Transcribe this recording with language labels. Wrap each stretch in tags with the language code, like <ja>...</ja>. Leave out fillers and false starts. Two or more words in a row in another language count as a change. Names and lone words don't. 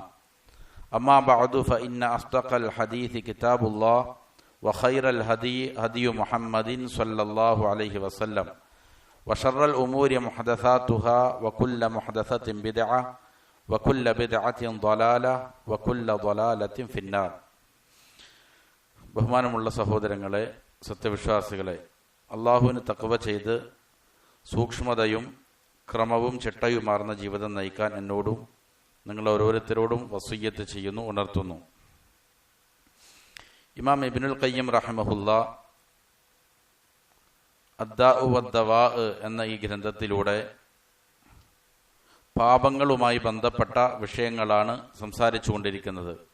<ar>أما بعد فإن أصدق الحديث كتاب الله وخير الهدي هدي محمد صلى الله عليه وسلم وشر الأمور محدثاتها وكل محدثة بدعة وكل بدعة ضلالة وكل ضلالة في النار.</ar> <ml>ബഹുമാനമുള്ള സഹോദരങ്ങളെ, സത്യവിശ്വാസികളെ, അള്ളാഹുവിന് തഖ്വ ചെയ്ത് സൂക്ഷ്മതയും ക്രമവും ചിട്ടയുമാർന്ന ജീവിതം നയിക്കാൻ എന്നോടും നിങ്ങൾ ഓരോരുത്തരോടും വസിയ്യത്ത് ചെയ്യുന്നു, ഉണർത്തുന്നു. ഇമാം ഇബ്നുൽ ഖയ്യിം റഹിമഹുല്ലാ അദ്ദാഉ വദ്ദവാ എന്ന ഈ ഗ്രന്ഥത്തിലൂടെ പാപങ്ങളുമായി ബന്ധപ്പെട്ട വിഷയങ്ങളാണ് സംസാരിച്ചു കൊണ്ടിരിക്കുന്നത്.</ml>